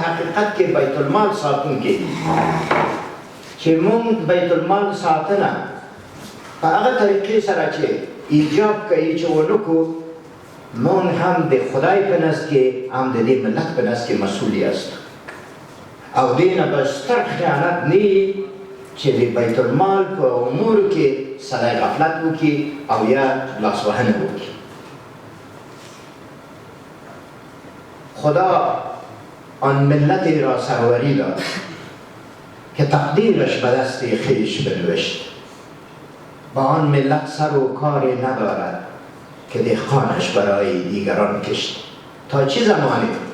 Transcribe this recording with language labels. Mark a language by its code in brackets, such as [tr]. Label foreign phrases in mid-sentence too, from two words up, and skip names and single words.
[ps] حقیقت کې بیت المال ساتونکي دي چې موږ بیت المال ساتنه په هغه طریقې سره چې ایجاب کوي چې ونکو موږ هم د خدای په نزد کې هم د دې ملت په نزد کې مسؤول یاست او دې نه به ستر خیانت نه وي چې د بیت المال په امورو کې سړی غفلت وکړي او یا لاسوهنه وکړي [fa] خدا آن ملتی را سروری داد که تقدیرش به دست خویش بنوشت با آن ملت سر و کاری ندارد که دهقانش برای دیگران کشت تا چه زمانی